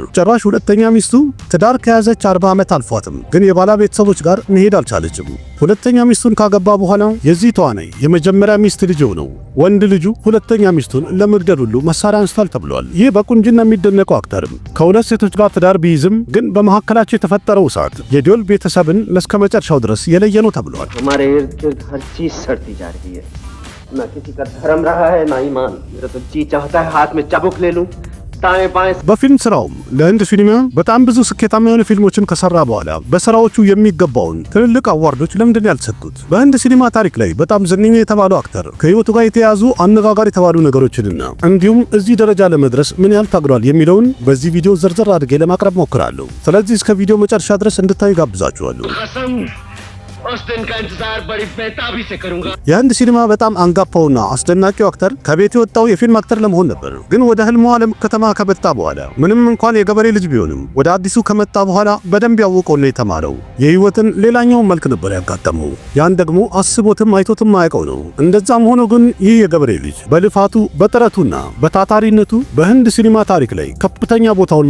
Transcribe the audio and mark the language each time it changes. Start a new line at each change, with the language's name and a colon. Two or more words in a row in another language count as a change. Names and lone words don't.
Amharic: ጭራሽ ሁለተኛ ሚስቱ ትዳር ከያዘች 40 ዓመት አልፏትም፣ ግን የባላ ቤተሰቦች ጋር መሄድ አልቻለችም። ሁለተኛ ሚስቱን ካገባ በኋላ የዚህ ተዋናይ የመጀመሪያ ሚስት ልጅ ነው ወንድ ልጁ ሁለተኛ ሚስቱን ለመግደል ሁሉ መሳሪያ አንስቷል ተብሏል። ይህ በቁንጅና የሚደነቀው አክተርም ከሁለት ሴቶች ጋር ትዳር ቢይዝም ግን በመሐከላቸው የተፈጠረው እሳት የዶል ቤተሰብን ለስከመጨረሻው ድረስ የለየ ነው ተብሏል።
Hindi: हमारे इर्द-गिर्द हर चीज सड़ती जा रही है, ना किसी का धर्म रहा है ना ईमान। मेरा तो जी चाहता है हाथ में चाबुक ले लूं, दाएं बाएं।
Amharic: በፊልም ስራውም ለህንድ ሲኒማ በጣም ብዙ ስኬታማ የሆኑ ፊልሞችን ከሰራ በኋላ በስራዎቹ የሚገባውን ትልልቅ አዋርዶች ለምንድን ነው ያልተሰጡት? በህንድ ሲኒማ ታሪክ ላይ በጣም ዝነኛ የተባለው አክተር ከህይወቱ ጋር የተያዙ አነጋጋሪ የተባሉ ነገሮችንና እንዲሁም እዚህ ደረጃ ለመድረስ ምን ያህል ታግሏል የሚለውን በዚህ ቪዲዮ ዝርዝር አድርጌ ለማቅረብ ሞክራለሁ። ስለዚህ እስከ ቪዲዮ መጨረሻ ድረስ እንድታዩ ጋብዛችኋለሁ።
Hindi: उस दिन का इंतजार बड़ी बेताबी से करूंगा।
Amharic: የህንድ ሲኒማ በጣም አንጋፋውና አስደናቂው አክተር ከቤት የወጣው የፊልም አክተር ለመሆን ነበር። ግን ወደ ህልሙ ዓለም ከተማ ከመጣ በኋላ ምንም እንኳን የገበሬ ልጅ ቢሆንም ወደ አዲሱ ከመጣ በኋላ በደንብ ያወቀውና የተማረው የህይወትን ሌላኛው መልክ ነበር ያጋጠመው። ያን ደግሞ አስቦትም አይቶትም ማያውቀው ነው። እንደዛም ሆኖ ግን ይህ የገበሬ ልጅ በልፋቱ በጥረቱና በታታሪነቱ በህንድ ሲኒማ ታሪክ ላይ ከፍተኛ ቦታውን